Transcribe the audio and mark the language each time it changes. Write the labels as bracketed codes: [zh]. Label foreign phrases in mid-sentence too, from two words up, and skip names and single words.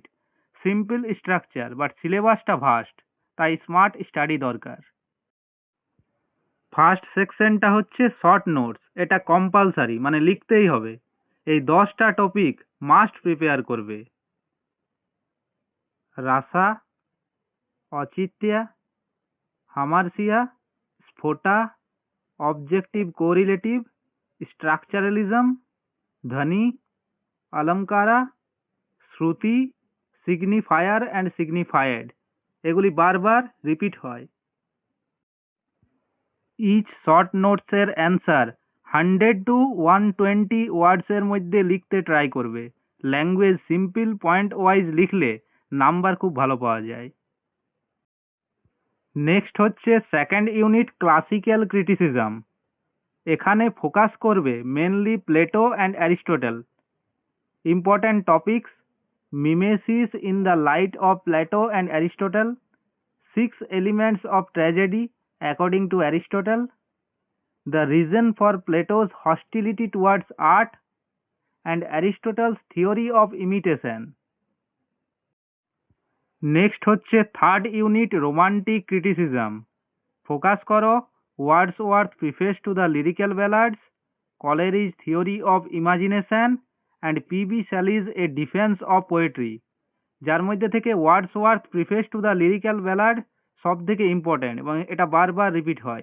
[en] simple structure, but [bn] সিলেবাসটা ভাস্ট, তাই [en] smart study [bn] দরকার। ফার্স্ট সেকশনটা হচ্ছে [en] short notes. [bn] এটা কম্পালসারি, মানে লিখতেই হবে। এই 10টা টপিক [en] must prepare [bn] করবে। রাসা, [sa] औचित्य, हामर्सिया, स्फोटा, [en] objective correlative, [sa] स्ट्राक्चरलिज्म, ध्वनि, अलंकारा, [bn] শ্রুতি, [en] signifier and signified, [bn] এগুলি বারবার রিপিট হয়। [en] each short notes-er answer 100 to 120 words-er [bn] মধ্যে লিখতে ট্রাই করবে। [en] language simple, point wise [bn] লিখলে নাম্বার খুব ভালো পাওয়া যায়। নেক্সট হচ্ছে [en] second unit classical criticism. [bn] এখানে ফোকাস করবে [en] mainly Plato and Aristotle. Important topics: mimesis in the light of Plato and Aristotle, 6 elements of tragedy according to Aristotle, the reason for Plato's hostility towards art, and Aristotle's theory of imitation. [bn] নেক্সট হচ্ছে [en] third unit romantic criticism. [bn] ফোকাস করো [en] Wordsworth preface to the Lyrical Ballads, Coleridge theory of imagination and PB Shelley's A Defence of Poetry, [bn] যার মধ্যে থেকে [en] Wordsworth preface to the Lyrical Ballad [bn] সব থেকে ইম্পর্টেন্ট এবং এটা বারবার রিপিট হয়।